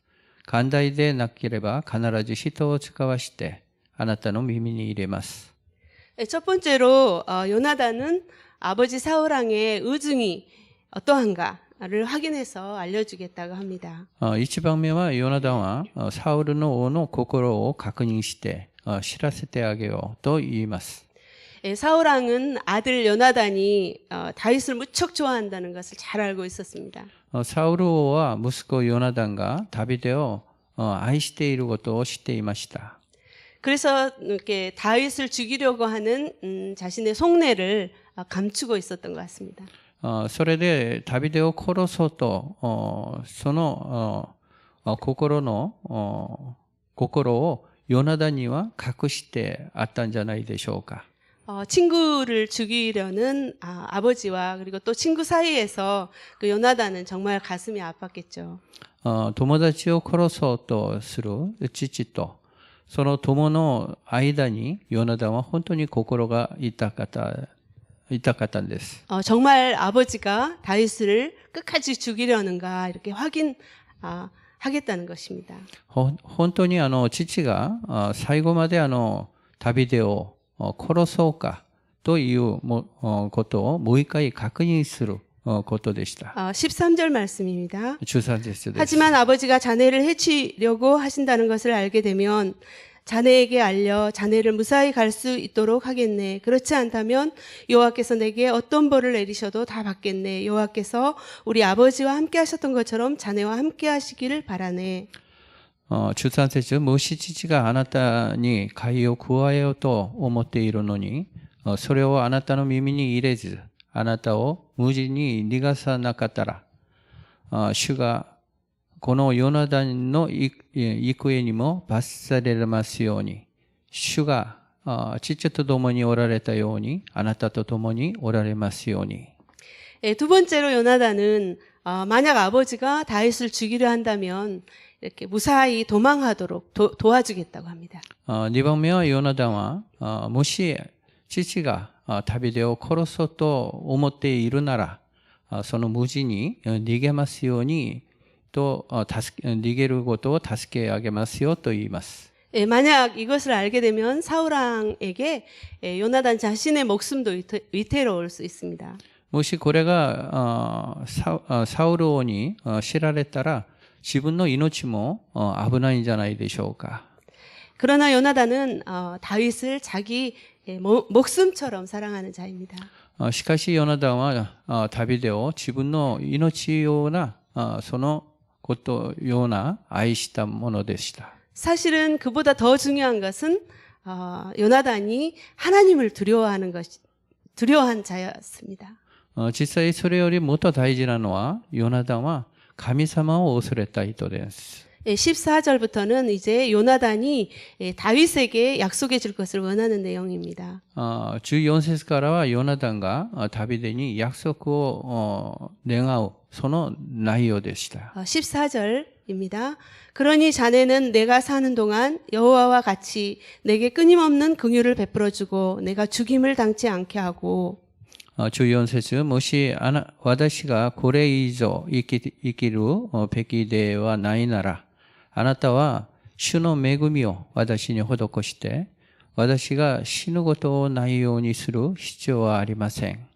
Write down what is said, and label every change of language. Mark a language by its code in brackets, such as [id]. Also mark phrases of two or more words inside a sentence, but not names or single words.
[ja] 寛大でなければ必ず人を使わして、あなたの耳に入れます。 [ko] 첫 번째로 요나단은 아버지 사울왕의 의중이 어떠한가를 확인해서 알려주겠다고 합니다. [ja] 一番目はヨナダンはサウルの王の心を確認して知らせてあげようと言います。 [ko] 사울왕은 아들 요나단이 다윗을 무척 좋아한다는 것을 잘 알고 있었습니다. [ja] サウル王は息子ヨナダンがダビデを愛していることを知っていました。 [ko] 그래서 이렇게 다윗을 죽이려고 하는 자신의 속내를 감추고 있었던 것 같습니다. [ja] それでダビデを殺そうとその心をヨナダンには隠してあったんじゃないでしょうか。 [ko] 친구를 죽이려는 아버지와 그리고 또 친구 사이에서 그 요나단은 정말 가슴이 아팠겠죠. [ja] 友達を殺そうとする父とその友の間にヨナダンは本当に心が痛かったんです。 [ko] 정말 아버지가 다윗을 끝까지 죽이려는가 이렇게 하겠다는 것입니다. [ja] 本当に父が最後までダビデを殺そうかということをもう一回確認することでした。 [ko] 13절 말씀입니다. [ja] 13 節です。 [ko] 하지만 아버지가 자네를 해치려고 하신다는 것을 알게 되면 자네에게 알려 자네를 무사히 갈 수 있도록 하겠네. 그렇지 않다면 여호와께서 내게 어떤 벌을 내리셔도 다 받겠네. 여호와께서 우리 아버지와 함께 하셨던 것처럼 자네와 함께 하시기를 바라네. [ja] 13 節、もし父があなたに害を加えようと思っているのに、それをあなたの耳に入れず、あなたを無事に逃がさなかったら、主がこのヨナダンの行方にも罰されますように、主が父と共におられたように、あなたと共におられますように。 [ko] 두 번째로 요나단은 만약 아버지가 다윗을 죽이려 한다면 이렇게 무사히 도망하도록 도와주겠다고 합니다. [ja] 2 番目はヨナダンは、もし父がダビデを殺そうと思っているなら、その無事に逃げますようにと逃げることを助け上げますよと言います。 [ko] 만약 이것을 알게 되면 사울왕에게 요나단 자신의 목숨도 위태로울 수 있습니다. [ja] もしこれがサウル王に知られたら自分の命も危ないんじゃないでしょうか。 [ko] 그러나 요나단은 다윗을 자기 목숨처럼 사랑하는 자입니다. [ja] しかしヨナダンはダビデを自分の命ようなそのことような愛したものでした。 [ko] 사실은 그보다 더 중요한 것은 요나단이 하나님을 두려워하는 두려워한 자였습니다. [ja] 実際それよりもっと大事なのは、ヨナダンは神様を恐れた人です。 [ko] 14절부터는 이제 요나단이 다윗에게 약속해 줄 것을 원하는 내용입니다. [ja] 14 節からはヨナダンがダビデに約束を願うその内容でした。 [ko] 14절입니다. 그러니 자네는 내가 사는 동안 여호와와 같이 내게 끊임없는 긍휼을 베풀어 주고 내가 죽임을 당치 않게 하고 [ja] 14 節もし私がこれ以上生きるべきではないなら、あなたは主の恵みを私に施して、私が死ぬことをないようにする必要はありません。